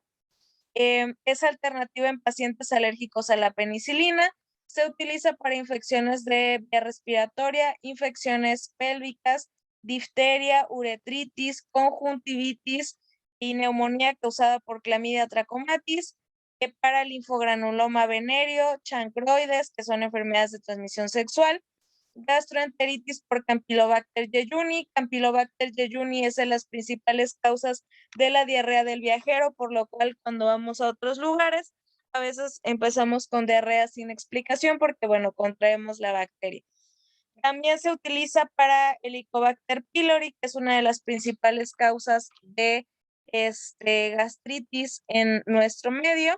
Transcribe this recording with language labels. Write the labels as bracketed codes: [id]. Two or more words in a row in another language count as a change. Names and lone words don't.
[es] Es alternativa en pacientes alérgicos a la penicilina. Se utiliza para infecciones de vía respiratoria, infecciones pélvicas, difteria, uretritis, conjuntivitis y neumonía causada por Clamidia trachomatis, para linfogranuloma venéreo, chancroides, que son enfermedades de transmisión sexual, gastroenteritis por Campylobacter jejuni. Campylobacter jejuni es de las principales causas de la diarrea del viajero, por lo cual cuando vamos a otros lugares, a veces empezamos con diarrea sin explicación porque, bueno, contraemos la bacteria. También se utiliza para Helicobacter pylori, que es una de las principales causas de gastritis en nuestro medio.